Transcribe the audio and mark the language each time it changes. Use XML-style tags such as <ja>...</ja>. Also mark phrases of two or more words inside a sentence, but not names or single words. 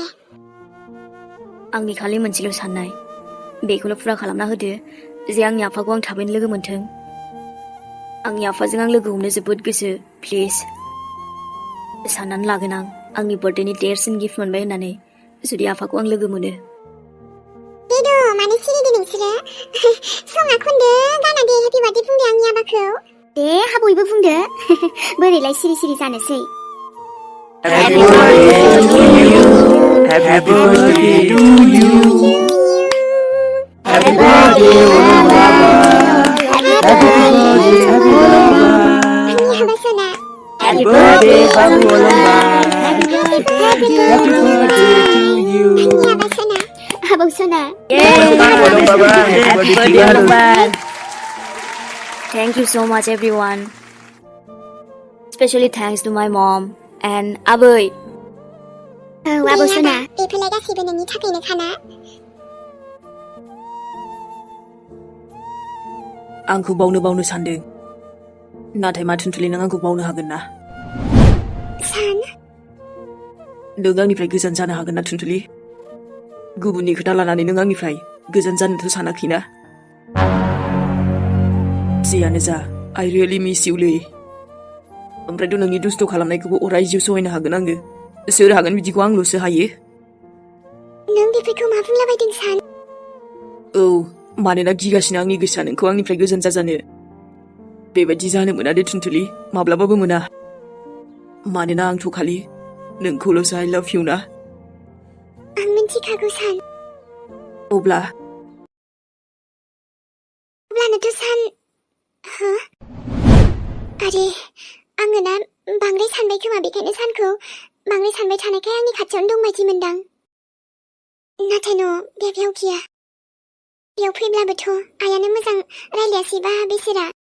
<brx>आंनि खालि मोनसेल' साननाय बेखौल' फुरा खालामना होदो जे आंनि आफाखौ आं थाबैनो लोगो मोनथों आंनि आफाजों आं लोगो हमनो जोबोद गोसो प्लिज साननानै लागोन आं आंनि बार्थडेनि देरसिन गिफ्ट मोनबाय होननानै जुदि आफाखौ आं लोगो मोनो देद' मानो सिरिदो नोंसोरो सङा खनदो गाना दे</brx> <en>happy birthday</en> <brx>बुंदो आंनि आबाखौ दे हाबयबो बुंदो बोरैलाय सिरि सिरि जानोसै</brx> <en>Happy birthday to you. Happy birthday to you. Happy birthday, Baba. Happy birthday, Happy Baba. Happy birthday, Babu Olamba. Happy birthday to you. Abang Sona. Happy birthday, Olamba. Thank you so much everyone. Especially thanks to my mom and Abai. Abang Sona.</en> <brx>बेफोरलाय गासैबो नोंनि थाखायनो खाना आंखौ बावनो सानदों नाथाय मा थुनथुलि नों आंखौ बावनो हागोन ना सान नों आंनिफ्राय गोजान जानो हागोन ना थुनथुलि गुबुननि खोथा लानानै नों आंनिफ्राय गोजान जानोथ' सानाखैना जियानो जा</brx> <en>I really miss you</en> <brx>लै ओमफ्रायथ' नोंनि दुस्थ' खालामनायखौबो अराय जिउ सहायनो हागोन आङो सोर हागोन बिदिखौ आंल'सो हायो नों बेफोरखौ मा बुंलाबायदों सान औ मानोना गिगासिनो आंनि गोसोआ नोंखौ आंनिफ्राय गोजान जाजानो बेबायदि जानो मोना दे थुनथुलि माब्लाबाबो मोना मानोना आंथ' खालि नोंखौल'सो</brx> <en>I love you</en> <brx>ना आं मिन्थिखागौ सान अब्लानोथ' सान आरे आङो ना बांद्राय सानबाय खोमा बेखायनो सानखौ बांद्राय सानबाय थानायखाय आंनि खाथियावनो दंबायदि मोनदां नाथाय न' बेयाव गैया बेयाव फैब्लाबोथ' आइयानो मोजां रायलायासैबा बेसोरा</brx>